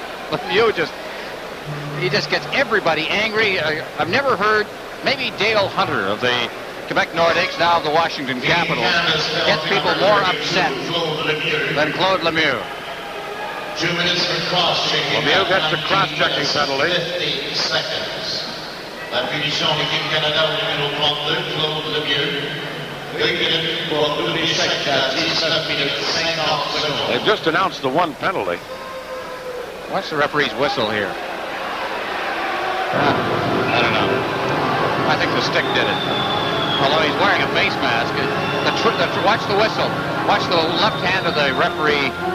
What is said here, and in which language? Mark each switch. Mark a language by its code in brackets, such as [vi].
[en] Lemieux he just gets everybody angry. I've never heard, maybe Dale Hunter of the Quebec Nordiques, now of the Washington Capitals, gets people more upset than Claude Lemieux. 2 minutes for cross-checking. Lemieux gets the cross-checking penalty. 50 seconds. [fr] La punition de l'équipe Canada au numéro 32, Claude Lemieux. 2 minutes pour double échec à 19 minutes 50 secondes. [en] They've just announced the one penalty. What's the referee's whistle here? I don't know. I think the stick did it. Although he's wearing a face mask. Watch the whistle. Watch the left hand of the referee.